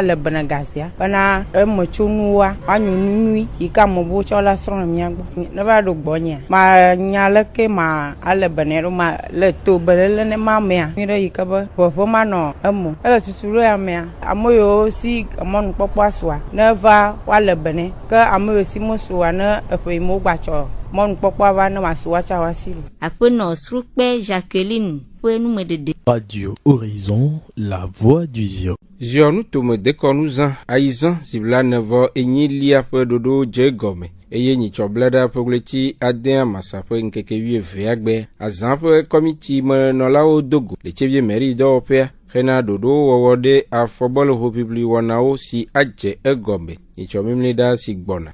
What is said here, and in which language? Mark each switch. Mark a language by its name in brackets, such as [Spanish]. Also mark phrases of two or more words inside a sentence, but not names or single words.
[Ewe] le bena gazea bena emetsonuwoa woanyo nu nyui yi ke amewo tsɔ la srɔ̃ le mía gbɔ ne va ɖo gbɔnyea ma nya leke ma ale bena ɖo ma le to belele ne ma mea mi ɖe yi ke be ʋeʋe ma nɔ emo ele tutuɖo ya mea ame yiwo si mɔnukpɔkpɔa soa ne va woale bene ke ame yiwo si mesoa ne eƒe yi me wogbatsɔ mɔnukpɔkpɔa va ne maso watsa wasi lo. Aƒenɔ Srukpe Jacqueline ƒe numeɖeɖe. [French] Radio Horizon, la voix du Zion. [Ewe] Zionu tome dekɔnu zã ayizã si bla nevɔ enyilia ƒe ɖoɖo dze gɔme eye nyitsɔ blada ƒe ɣleti adea masa ƒe ŋkeke 12 agbe azã ƒe kɔmiti menɔlawo dogo le tsevie mairie dɔwɔƒea hena ɖoɖo wɔwɔ ɖe afɔbɔle hoʋiʋli wɔnawo si adze egɔme nyitsɔ mimliɖa si gbɔna.